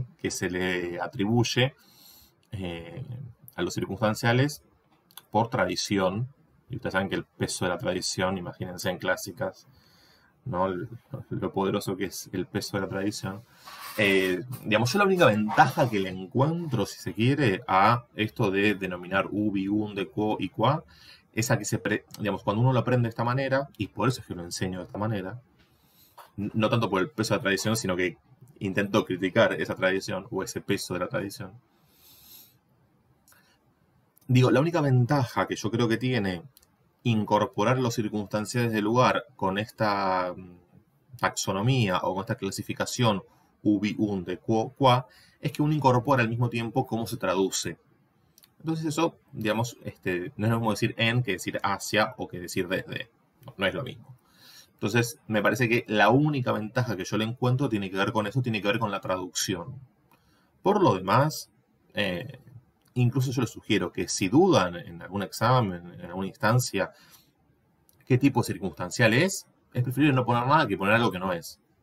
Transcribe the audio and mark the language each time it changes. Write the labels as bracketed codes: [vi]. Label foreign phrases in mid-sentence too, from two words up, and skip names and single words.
[es] Que se le atribuye a los circunstanciales por tradición. Y ustedes saben que el peso de la tradición, imagínense en clásicas, ¿no? Lo poderoso que es el peso de la tradición. Digamos, yo la única ventaja que le encuentro, si se quiere, a esto de denominar [la] ubi, unde, quo [es] y qua, es a que digamos, cuando uno lo aprende de esta manera, y por eso es que lo enseño de esta manera, no tanto por el peso de la tradición, sino que intento criticar esa tradición o ese peso de la tradición. Digo, la única ventaja que yo creo que tiene incorporar los circunstanciales del lugar con esta taxonomía o con esta clasificación [la] ubi, unde, quo, qua, [es] es que uno incorpora al mismo tiempo cómo se traduce. Entonces eso, digamos, no es lo mismo decir en que decir hacia o que decir desde. No es lo mismo. Entonces, me parece que la única ventaja que yo le encuentro tiene que ver con eso, tiene que ver con la traducción. Por lo demás, incluso yo les sugiero que si dudan en algún examen, en alguna instancia, qué tipo circunstancial es preferible no poner nada que poner algo que no es.